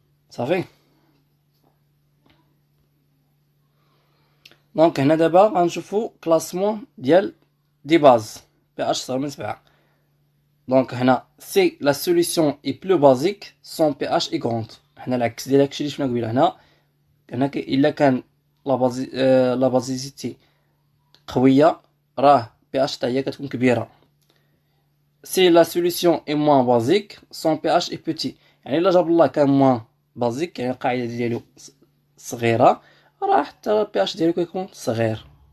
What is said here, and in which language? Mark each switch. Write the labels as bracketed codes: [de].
[ar] صافي، دونك هنا دابا غنشوفو كلاسمون ديال دي باز بي اش صغر من 7. [fr] دونك هنا سي لا سوليسيون اي بلو بازيك سون بي اش اي غروند. [ar] هنا العكس ديال داكشي اللي شفنا قبيله. هنا الا كان لا بازيزيتي قويه راه بي اش حتى هي كتكون كبيره. [fr] si la solution est moins basique son pH est petit. [ar] يعني الا جاب الله كان [fr] moins basique [ar] يعني القاعدة ديالو صغيرة راه حتى البي ديالو كيكون صغير.